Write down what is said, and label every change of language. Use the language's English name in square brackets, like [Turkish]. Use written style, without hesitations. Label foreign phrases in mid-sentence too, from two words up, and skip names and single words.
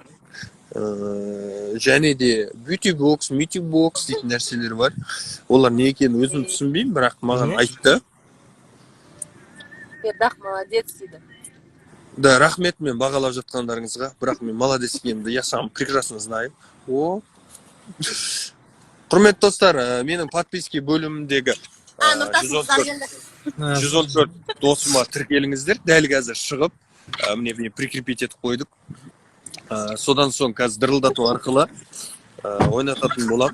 [Kazakh] Және де бьюти-бокс дейтін нәрселер бар. Олар не екенін өзім түсінбеймін, бірақ маған айтты. Бердақ молодец дейді. Да, рахмет мен бағалап жатқандарыңызға, бірақ мен молодец екенімді [Russian] я сам прекрасно знаю. [Kazakh] Құрметті достар, менің подписки бөліміндегі 114 досыма тіркеліңіздер. Дәл қазір шығып, міне прикрепить етіп қойдық. Содан соң қазір дырылдату арқылы ойнататын болам.